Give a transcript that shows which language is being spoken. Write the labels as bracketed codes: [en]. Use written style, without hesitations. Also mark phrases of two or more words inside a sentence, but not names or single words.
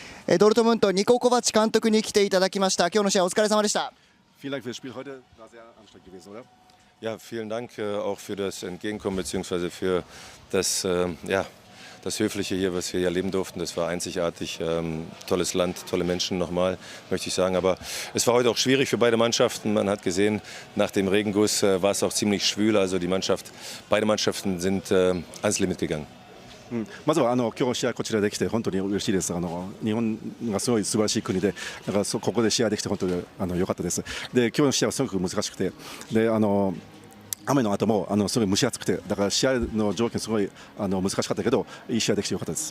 [ja] ドルトムントニコ・コバチ監督に来ていただきました。今日の試合お疲れ様でした。 [de] Vielen Dank für das Spiel heute. War sehr anstrengend gewesen, oder? Ja, vielen Dank auch für das Entgegenkommen bzw. für das, das Höfliche hier, was wir hier erleben durften. Das war einzigartig. Tolles Land, tolle Menschen nochmal, möchte ich sagen. Aber es war heute auch schwierig für beide Mannschaften. Man hat gesehen, nach dem Regenguss war es auch ziemlich schwül. Also beide Mannschaften sind ans Limit gegangen. [ja] まずは今日試合こちらできて本当に嬉しいです。日本がすごい素晴らしい国で、だからここで試合できて本当に良かったです。で今日の試合はすごく難しくて、で雨の後もすごい蒸し暑くて、だから試合の条件すごい難しかったけどいい試合できて良かったです。